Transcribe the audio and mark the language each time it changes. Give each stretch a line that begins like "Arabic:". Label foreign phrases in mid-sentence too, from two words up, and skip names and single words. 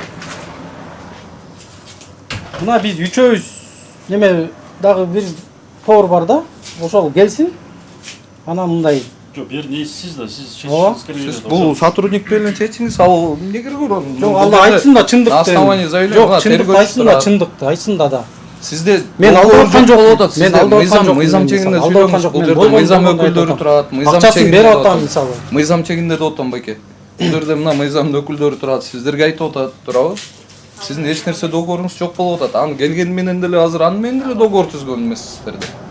Kyrgyz: Мына биз үчөөбүз неме дагы бир повар бар да, ошол келсин. Анан мындай Жок, бир нейсиз да, сиз Ооба. чечишиңиз керек. Сиз бул сотрудник менен чечиңиз, ал эмне кереги бар? жок, алла айтсын да чындыкты.
Russian: На основании заявления,
Kyrgyz: Жок, мына чындыкты тергөөчү айтсын да турат. чындыкты, айтсын да. Сизде Мен алдап аткан жок болуп атат. мен Сизде алдап аткан жок. мыйзам чегинде сүйлөңүз. Бул жерде мыйзам өкүлдөрү турат, мыйзам Акчасын чегинде берип деп атам атам. мисалы. Мыйзам чегинде деп атам байке. Бул жерде мына мыйзамдын өкүлдөрү турат, сиздерге айтып атат, туурабы? Сиздин эч нерсе договоруңуз жок болуп атат. Аны келгени менен деле азыр аны менен деле договор түзгөн эмессиздерде.